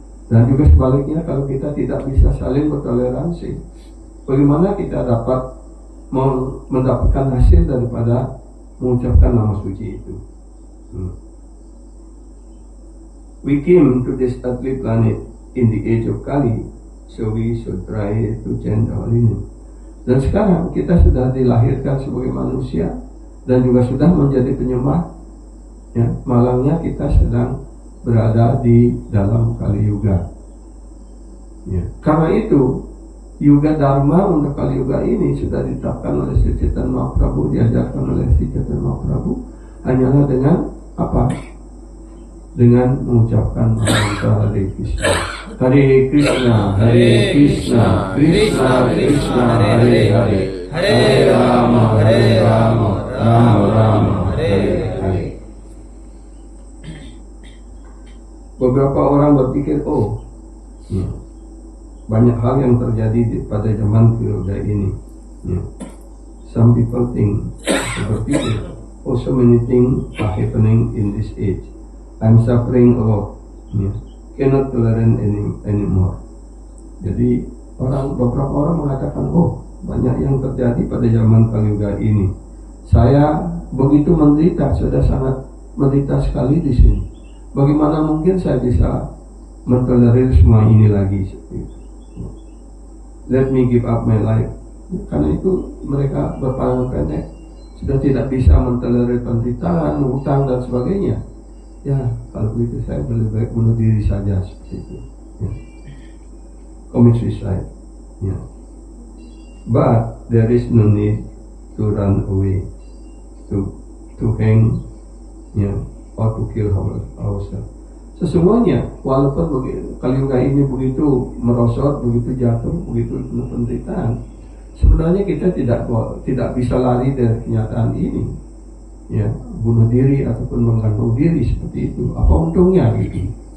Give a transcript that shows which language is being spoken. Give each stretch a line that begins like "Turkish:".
Indonesian: Dan juga sebaliknya, kalau kita tidak bisa saling bertoleransi, bagaimana kita dapat mendapatkan hasil daripada mengucapkan nama suci itu?
English: We came to this earthly planet in the age of Kali, so we should try to chant the holy name.
Indonesian: Dan sekarang kita sudah dilahirkan sebagai manusia dan juga sudah menjadi penyembah, ya, malangnya kita sedang berada di dalam Kali Yuga, ya. Karena itu Yuga Dharma untuk Kali Yuga ini sudah ditetapkan oleh Sri Chaitanya Mahaprabhu, diajarkan oleh Sri Chaitanya Mahaprabhu, hanyalah dengan apa? Dengan mengucapkan mantra Hare Krishna.
Sanskrit: Hare Krishna, Krishna Krishna, Hare Hare, Hare Rama, Rama Rama, Hare Hare.
Indonesian: Beberapa orang berpikir, banyak hal yang terjadi pada zaman periode ini.
English: Some people berpikir, so many things are happening in this age. I'm suffering a lot. Cannot tolerate anymore.
Indonesian: Jadi beberapa orang mengatakan, banyak yang terjadi pada zaman Kaliuga ini. Saya begitu menderita, sudah sangat menderita sekali di sini. Bagaimana mungkin saya bisa mentolerir semua ini lagi?
English: Let me give up my life.
Indonesian: Karena itu mereka berpandang pendek, sudah tidak bisa mentolerir penderitaan, hutang dan sebagainya. Ya, kalau begitu saya lebih baik bunuh diri saja seperti itu.
English: Commit suicide. But there is no need to run away, to hang, or to kill ourselves.
Indonesian: Sesungguhnya, walaupun Kaliuga ini begitu merosot, begitu jatuh, begitu penuh penderitaan, sebenarnya kita tidak bisa lari dari kenyataan ini. Bunuh diri ataupun menggantung diri seperti itu. Apa untungnya gitu?